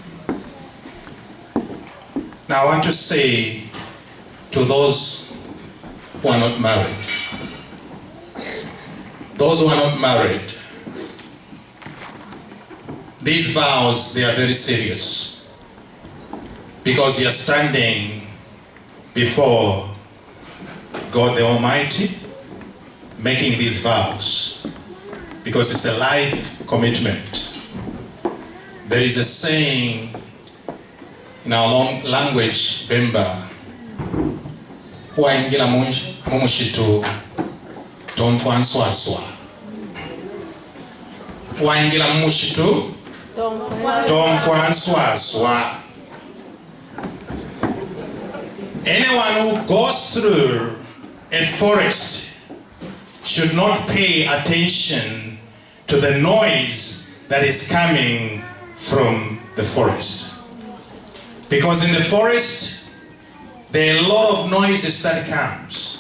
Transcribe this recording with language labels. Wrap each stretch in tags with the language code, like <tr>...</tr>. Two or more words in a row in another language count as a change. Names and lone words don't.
<en>Now I want to say to those who are not married, those who are not married, these vows, they are very serious, because you are standing before God the Almighty, making these vows, because it's a life commitment. There is a saying in our language,</en> <bem>Bemba, "Huaingila mumushitu tomfwanswaswa." Huaingila mumushitu tomfwanswaswa.</bem> <en>Anyone who goes through a forest should not pay attention to the noise that is coming from the forest. Because in the forest, there are a lot of noises that comes.</en>